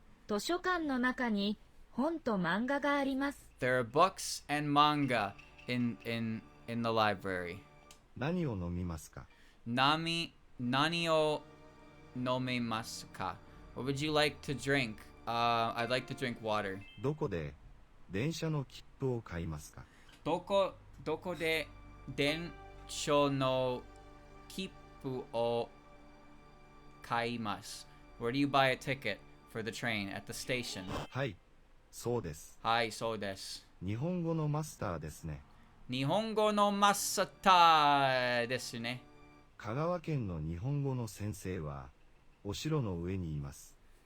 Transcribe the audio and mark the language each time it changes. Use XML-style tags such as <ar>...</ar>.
<ja>図書館の中に本と漫画があります。</ja> <en>There are books and manga in the library.</en> <ja>何を飲みますか？ Nani o nomemasu ka?</ja> <en>What would you like to drink? I'd like to drink water.</en> <ja>どこで電車の切符を買いますか？ Doko de densho no kippu o kaimasu?</ja> <en>Where do you buy a ticket for the train? At the station.</en> <ja>はい、そうです。 Hi, so desu. 日本語のマスターですね。 Nihongo no masata desu ne. 香川県の日本語の先生はお城の上にいます。</ja>